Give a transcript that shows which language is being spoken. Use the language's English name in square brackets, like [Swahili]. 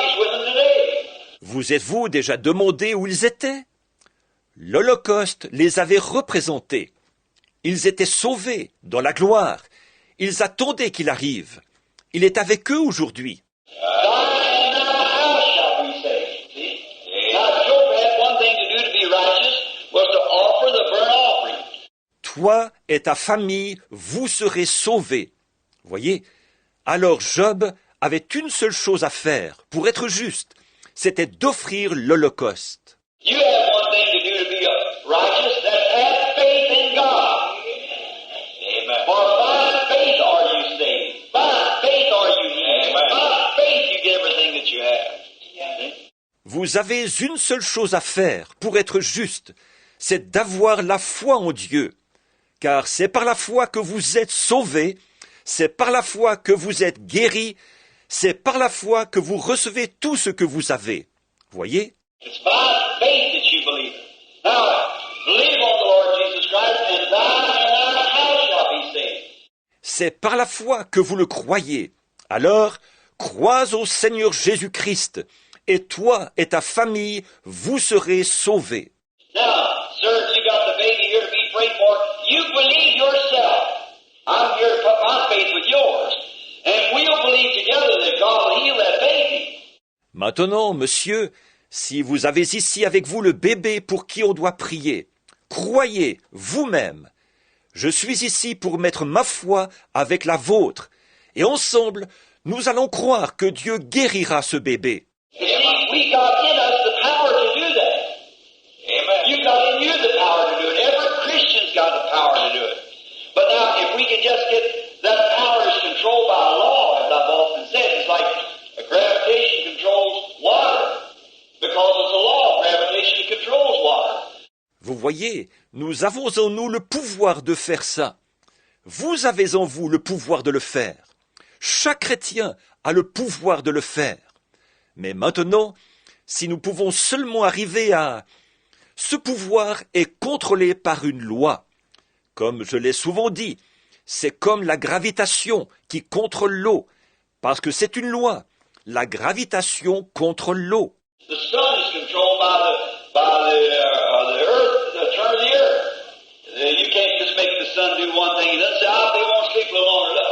[English] He's with them today. [French] Vous êtes-vous déjà demandé où ils étaient? L'Holocauste les avait représentés. Ils étaient sauvés dans la gloire. Ils attendaient qu'il arrive. Il est avec eux aujourd'hui. [English] Thy and thy house shall be saved. See? Now Job had one thing to do to be righteous, was to offer the burnt offering. [French] Toi et ta famille, vous serez sauvés. Voyez? Alors Job avait une seule chose à faire pour être juste. C'était d'offrir l'Holocauste. [English] You have one thing to do to be righteous, that's have faith in God. Amen. For by faith are you saved. By faith are you healed. By faith you get everything that you have. [French] Vous avez une seule chose à faire pour être juste, c'est d'avoir la foi en Dieu. Car c'est par la foi que vous êtes sauvés, c'est par la foi que vous êtes guéris, c'est par la foi que vous recevez tout ce que vous avez. Voyez? [English] It's by faith that you believe. Now, believe on the Lord Jesus Christ, and thine house shall be saved. [French] C'est par la foi que vous le croyez. Alors, crois au Seigneur Jésus-Christ, et toi et ta famille, vous serez sauvés. [English] Now, sir, you got the baby here to be prayed for. You believe yourself. I'm here to put my faith with yours. And we'll believe together that God will heal that baby. [French] Maintenant, monsieur, si vous avez ici avec vous le bébé pour qui on doit prier, croyez vous-même. Je suis ici pour mettre ma foi avec la vôtre, et ensemble, nous allons croire que Dieu guérira ce bébé. [English] You see, we got in us the power to do that. Amen. You got in you the power to do it. Every Christian's got the power to do it. But now, if we can just get that power is controlled by law, as I've often said, it's like gravitation controls water. Because it's a law, gravitation controls water. [French] Vous voyez, nous avons en nous le pouvoir de faire ça. Vous avez en vous le pouvoir de le faire. Chaque chrétien a le pouvoir de le faire. Mais maintenant, si nous pouvons seulement arriver à... Ce pouvoir est contrôlé par une loi. Comme je l'ai souvent dit, c'est comme la gravitation qui contrôle l'eau, parce que c'est une loi. La gravitation contrôle l'eau. [English] The sun is controlled by the earth, the turn of the earth. You can't just make the sun do one thing and then say, they won't sleep a little longer.